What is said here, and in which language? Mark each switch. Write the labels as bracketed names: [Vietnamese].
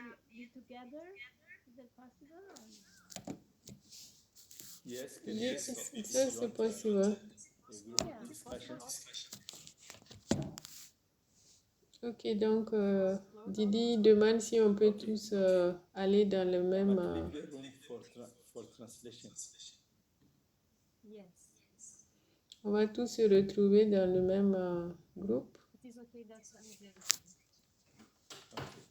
[English] Be together? Is that possible? Yes, Yes, it's possible. Discussion. [French] Ok, donc Didi demande si on peut tous aller dans le même... [English] But leave the room for translation. Yes. [French] On va tous se retrouver dans le même groupe. [English] It is okay, that's translation. Okay.